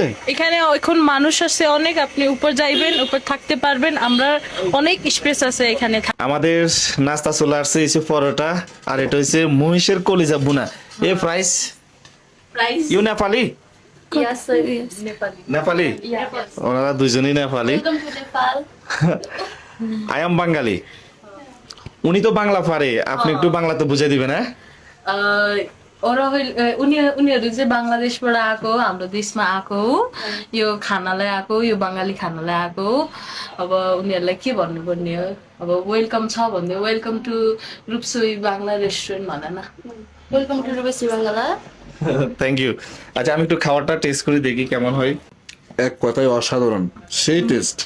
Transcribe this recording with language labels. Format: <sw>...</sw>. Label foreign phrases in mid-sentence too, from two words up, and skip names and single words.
<bn>এখানে এখন মানুষ আছে অনেক, আপনি উপর যাইবেন, উপর থাকতে পারবেন, আমরা অনেক স্পেস আছে এখানে। আমাদের নাস্তা চলে আসছে, এসে পরোটা আর এটা হচ্ছে মহিষের কলিজা বুনা।</bn> <en>a price প্রাইস you Nepali? Yes, yes.</en> <bn>নেপালি? ওনারা দুইজনই নেপালি।</bn> <en>Welcome to Nepal. I am Bangali.</en> <bn>উনি তো বাংলা পারে, আপনি একটু বাংলা তো বুঝাই দিবেন। হ্যাঁ</bn> <ne>उनीहरू चाहिँ बङ्गलादेशबाट आएको, हाम्रो देशमा आएको हो, यो खानालाई आएको, यो बङ्गाली खानालाई आएको हो। अब उनीहरूलाई के भन्नुपर्ने हो, अब वेलकम छ भन्दै</ne> <en>welcome to Rupsoi Bangla restaurant</en> <ne>भन न।</ne> <en>welcome to Rupsoi Bangla. thank you.</en> <bn>আচ্ছা আমি একটু খাবারটা টেস্ট করে দেখি কেমন হয়। এক কথায় অসাধারণ, সেই টেস্ট।</bn>